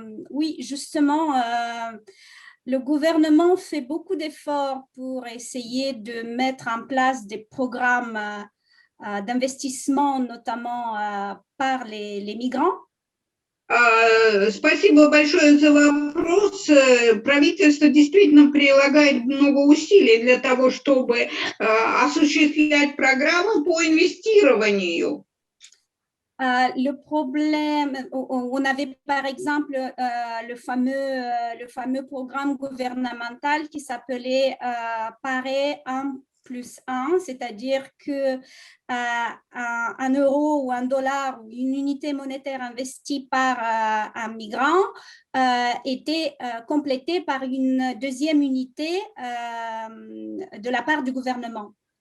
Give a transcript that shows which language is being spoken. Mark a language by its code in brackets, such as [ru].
[fr] Oui, justement, le gouvernement fait beaucoup d'efforts pour essayer de mettre en place des programmes d'investissement, notamment par les migrants. [ru] Спасибо большое за вопрос. Правительство действительно прилагает много усилий для того, чтобы осуществлять программы по инвестированию. [fr] Le problème, on avait par exemple le fameux programme gouvernemental qui s'appelait Pareil 1+1, c'est-à-dire que un euro ou un dollar ou une unité monétaire investie par un migrant était complétée par une deuxième unité de la part du gouvernement.